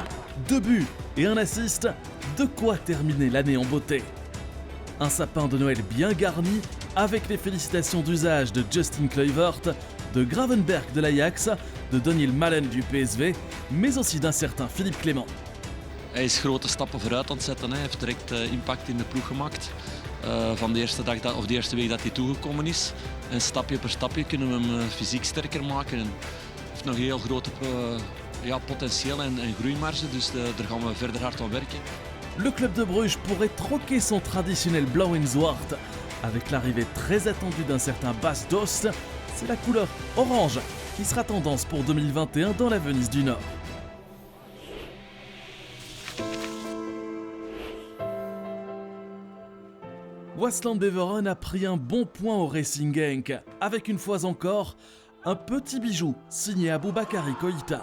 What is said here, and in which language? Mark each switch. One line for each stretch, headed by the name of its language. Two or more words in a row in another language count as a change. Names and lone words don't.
French: 2 buts et un assist, de quoi terminer l'année en beauté. Un sapin de Noël bien garni, avec les félicitations d'usage de Justin Kluivert, de Gravenberch de l'Ajax, de Daniel Malen du PSV, mais aussi d'un certain Philippe Clément.
Dutch: Hij is grote stappen vooruit aan het zetten. Hij heeft direct impact in de ploeg gemaakt. Van de eerste dag of de eerste week dat hij toegekomen is. En stapje per stapje kunnen we hem fysiek sterker maken. En hij heeft nog heel grote potentieel en groeimarge, dus daar gaan we verder hard aan werken.
French: Le club de Bruges pourrait troquer son traditionnel blanc et zwart avec l'arrivée très attendue d'un certain Bas Dost. C'est la couleur orange qui sera tendance pour 2021 dans la Venise du Nord. Waasland Beveren a pris un bon point au Racing Genk, avec une fois encore un petit bijou signé Aboubakary Koïta.